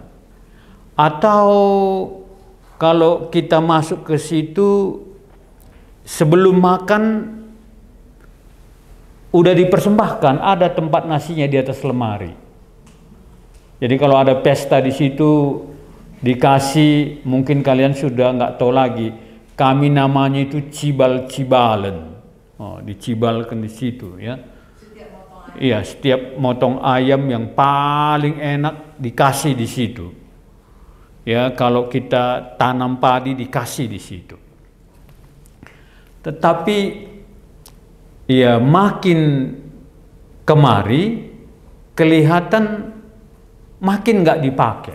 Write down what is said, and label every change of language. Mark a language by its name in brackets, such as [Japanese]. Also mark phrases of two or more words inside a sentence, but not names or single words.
[Indonesian] Atau kalau kita masuk ke situ sebelum makan udah dipersembahkan, ada tempat nasinya di atas lemari. Jadi kalau ada pesta di situ dikasih, mungkin kalian sudah nggak tahu lagi. Kami namanya itu cibal-cibalen. Dicibalkan di situ ya. Iya, setiap motong ayam yang paling enak dikasih di situ. Ya, kalau kita tanam padi dikasih di situ. Tetapi ya makin kemari kelihatan makin nggak dipakai.